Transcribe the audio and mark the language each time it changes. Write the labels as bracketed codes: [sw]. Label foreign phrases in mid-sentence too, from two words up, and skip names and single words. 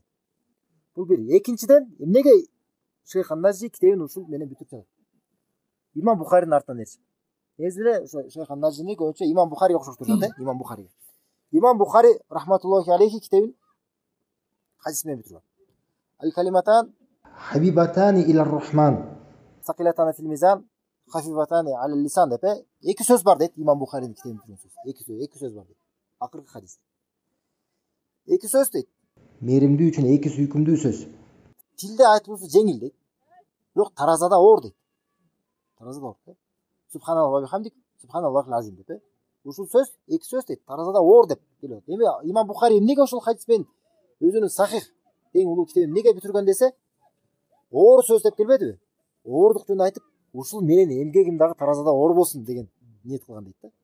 [ky] Бул бир. Экинчиден, эмнеге Шейх Ан-Нажи китебин ушул менен бүтүп жатат? Имам Бухаринин артынан эрчи. Негизи ошо Шейх Ан-Нажини көбүнчө Имам Бухариге окшоштурат, Имам Бухариге. Имам Бухари [ar] رحمة الله عليه [ky] китебин хадис менен бүтүргөн. [ar] Аль-калиматан حبيبتان إلى الرحمن, ثقيلتان في الميزان خفيفتان على اللسان [ky] деп эки сөз бар дейт Имам Бухаринин китебин бүтүргөн сөз. Эки сөз бар дейт. Акыркы хадис. Эки сөз дейт. мээримдүү үчүн эки сүйкүмдүү сөз. Тилде айтылуусу жеңил дейт. Бирок таразада оор дейт. Таразада оор. [ar] سبحان الله وبحمده سبحان الله العظيم деп. [ky] Ушул сөз, эки сөз дейт. Таразада оор деп келет. Эми Имам Бухари эмнеге ошол хадиспен өзүнүн сахих эң улуу китебин эмнеге бүтүргөн десе, оор сөз деп келбедиби? Оордук жөнүндө айтып, ушул менин эмгегим дагы таразада оор болсун деген ниет кылган дейт да.